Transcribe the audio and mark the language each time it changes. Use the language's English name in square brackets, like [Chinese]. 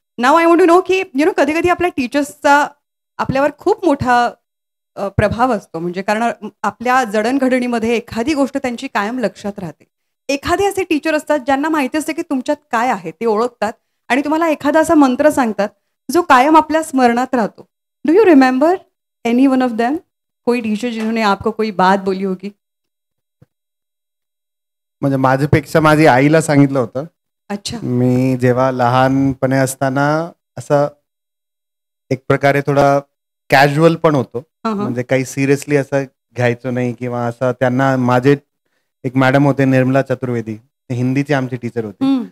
[Marathi] Now [English] I want to know [Marathi] की कधी कधी आपल्या टीचर्सचा आपल्यावर खूप मोठा प्रभाव असतो. म्हणजे कारण आपल्या जडणघडणीमध्ये एखादी गोष्ट त्यांची कायम लक्षात राहते. एखादे असे टीचर असतात ज्यांना माहिती असते की तुमच्यात काय आहे ते ओळखतात आणि तुम्हाला एखादा असा मंत्र सांगतात जो कायम आपल्या स्मरणात राहतो. [English] Do you remember any one of them? [Hindi] कोई टीचर जिन्होंने आपको कोई बात बोली होगी? [Marathi] म्हणजे माझ्यापेक्षा माझी आईला सांगितलं होतं. अच्छा. मी जेव्हा लहानपणे असताना असं एक प्रकारे थोडा कॅज्युअल पण होतो. म्हणजे काही सिरियसली असं घ्यायचं नाही किंवा असं. त्यांना माझे एक मॅडम होते निर्मला चतुर्वेदी, हिंदीची आमची टीचर होती.